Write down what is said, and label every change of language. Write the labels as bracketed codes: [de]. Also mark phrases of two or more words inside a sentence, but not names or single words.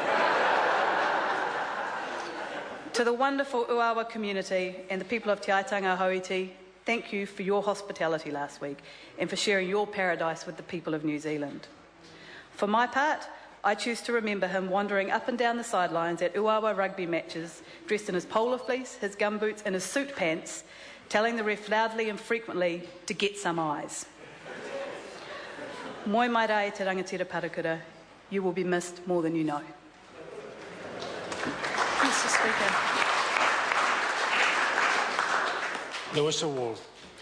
[en] To the wonderful Uawa community and the people of Te Aitanga Hauiti, thank you for your hospitality last week and for sharing your paradise with the people of New Zealand. For my part, I choose to remember him wandering up and down the sidelines at Uawa rugby matches, dressed in his polar fleece, his gumboots and his suit pants, telling the ref loudly and frequently to get some eyes. [mi] Moi mai rā e te rangatira Parekura, [en] you will be missed more than you know. Mr. Speaker. The whistle will